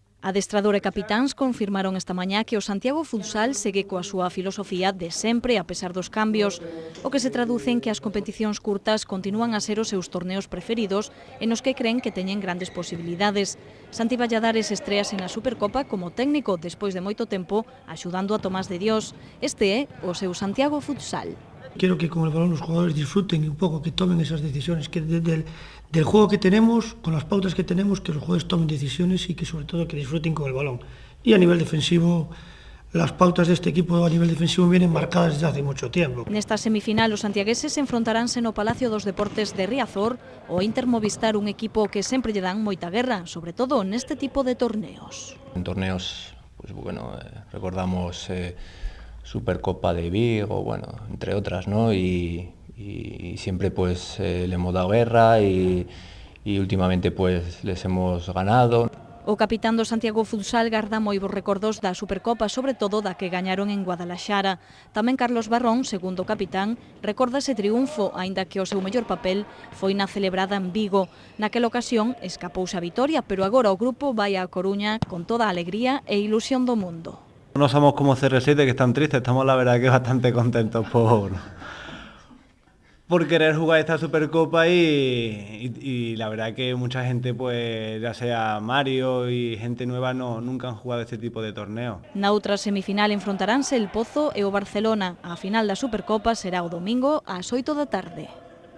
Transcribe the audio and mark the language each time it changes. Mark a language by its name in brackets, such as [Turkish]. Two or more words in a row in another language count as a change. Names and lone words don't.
[Galician] Adestrador e capitáns confirmaron esta mañá que o Santiago Futsal segue coa súa filosofía de sempre a pesar dos cambios, o que se traduce en que as competicións curtas continúan a ser os seus torneos preferidos e nos que creen que teñen grandes posibilidades. Santi Valladares estrease na Supercopa como técnico despois de moito tempo axudando a Tomás de Dios. Este é o seu Santiago Futsal. [Spanish] Quiero que con el balón los jugadores disfruten y un poco que tomen esas decisiones, que del juego que tenemos, con las pautas que tenemos, que los jugadores tomen decisiones y que sobre todo que disfruten con el balón. Y a nivel defensivo, las pautas de este equipo a nivel defensivo vienen marcadas desde hace mucho tiempo. [Galician] Nesta semifinal os santiagueses enfrontaránse no Palacio dos Deportes de Riazor o Inter Movistar, un equipo que sempre lle dan moita guerra, sobre todo neste tipo de torneos. [Spanish] En torneos, pues bueno, recordamos Supercopa de Vigo, bueno, entre otras, ¿no? Y siempre pues le hemos dado guerra y últimamente pues les hemos ganado. [Galician] O capitán do Santiago Futsal garda moi bons recordos da Supercopa, sobre todo da que gañaron en Guadalaxara. Tamén Carlos Barrón, segundo capitán, recorda ese triunfo, aínda que o seu mellor papel foi na celebrada en Vigo. Naquela ocasión escapouse a vitoria, pero agora o grupo vai á Coruña con toda a alegría e ilusión do mundo. [Spanish] No somos como CR7 que están tristes, estamos la verdad que bastante contentos por querer jugar esta Supercopa y la verdad que mucha gente, pues ya sea Mario y gente nueva, nunca han jugado este tipo de torneo. [Galician] Na outra semifinal enfrontaránse el Pozo e o Barcelona. A final da Supercopa será o domingo ás 8 da tarde.